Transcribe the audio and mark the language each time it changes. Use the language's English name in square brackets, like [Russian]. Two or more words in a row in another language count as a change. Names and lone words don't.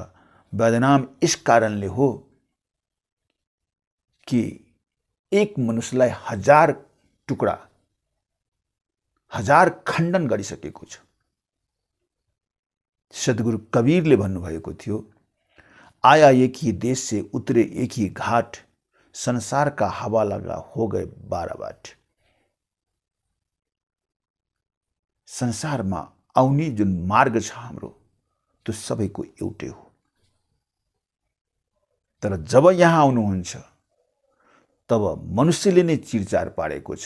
[Nepali] बदनाम यस कारणले हो कि एक मनुष्यलाई 1000 टुक्रा, 1000 खण्डन गरिसकेको छ। सद्गुरु कबीरले भन्नुभएको थियो, [Hindi] आया एक ही देश से उतरे एक ही घाट, संसार का हवा लगा हो गए 12 बाट। [Nepali] संसारमा आउने जुन मार्ग छ हाम्रो, त्यो सबैको एउटै हो। तर जब यहाँ आउनुहुन्छ तब मनुष्यले नै चिरचार पारेको छ।